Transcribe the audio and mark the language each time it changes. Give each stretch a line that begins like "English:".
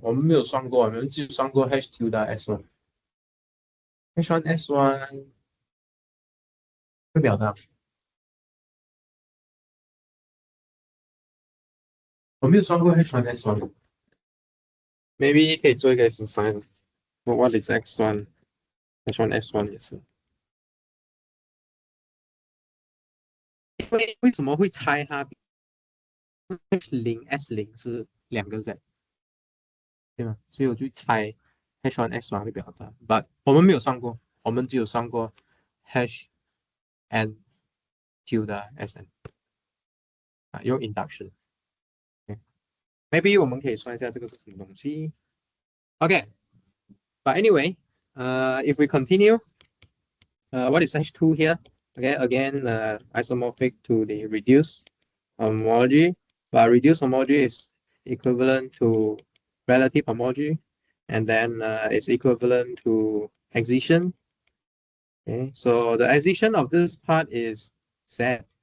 Chinese: 我们没有算过，我们只算过 H2 的 S1。 H1 S1 会表达，我没有算过 H1 S1。 Maybe 可以做一个exercise。
English: What is X1？ H1 S1
Chinese: 也是。为什么会猜它 H0 S0 是2个 Z？ 对吗？所以我就猜 H1 S1 会比较大。But 我们没有算过，我们只有算过 H N2 的 Sn 用 induction。Maybe 我们可以算一下这个是什么东西。
English: Okay, but anyway, if we continue, what is H2 here? Okay, again, isomorphic to the reduced homology, but reduced homology is equivalent to relative homology, and then it's equivalent to excision. Okay, so the excision of this part is Z.